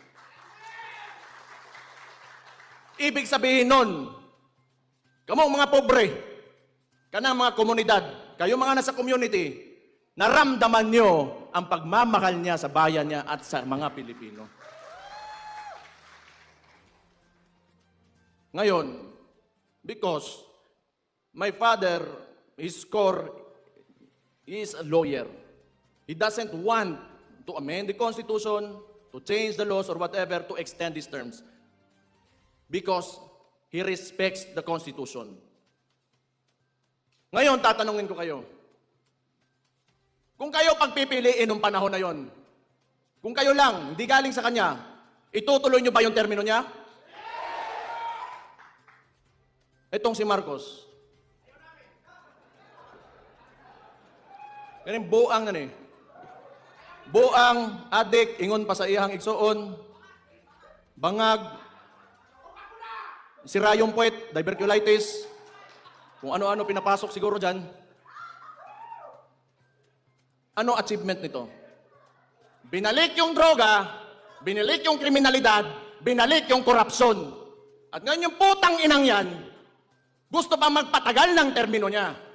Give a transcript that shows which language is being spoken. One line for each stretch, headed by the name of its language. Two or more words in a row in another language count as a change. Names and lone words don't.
Filipino: Ibig sabihin nun,
Cebuano: kamong mga pobre, kanang mga komunidad,
Filipino: kayo mga nasa community, naramdaman nyo ang pagmamahal niya sa bayan niya at sa mga Pilipino. Ngayon,
English: because my father, his core, is a lawyer. He doesn't want to amend the Constitution, to change the laws or whatever, to extend his terms. Because he respects the Constitution.
Filipino: Ngayon, tatanungin ko kayo. Kung kayo pagpipiliin ng panahon na yon, kung kayo lang, hindi galing sa kanya, itutuloy nyo ba yung termino niya? Itong si Marcos.
Cebuano: Ganun buang na ni. Buang, adik, ingon pa sa iyang igsoon, bangag,
Filipino: sira yung puwet, diverculitis, kung ano-ano pinapasok siguro dyan. Ano achievement nito? Binalik yung droga, binalik yung kriminalidad, binalik yung korupsyon. At ngayon yung putang inang yan, gusto pa magpatagal ng termino niya.